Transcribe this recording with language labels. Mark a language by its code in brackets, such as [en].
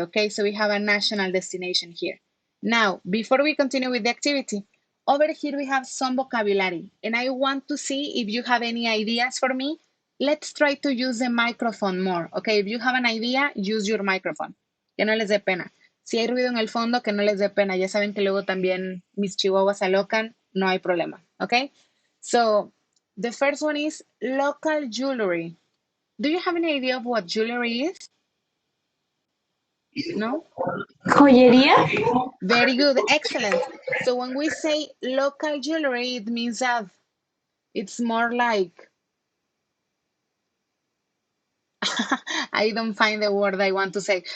[en] Okay, so we have a national destination here. Now, before we continue with the activity, over here we have some vocabulary, and I want to see if you have any ideas for me. Let's try to use the microphone more. Okay, if you have an idea, use your microphone. [es] Que no les dé pena. Si hay ruido en el fondo, que no les dé pena. Ya saben que luego también mis chihuahuas alocan, no hay problema. [en] Okay, so the first one is local jewelry. Do you have any idea of what jewelry is? No? [es] Joyería. [en] Very good. Excellent. So when we say local jewelry, it means that it's more like I don't find the word I want to say.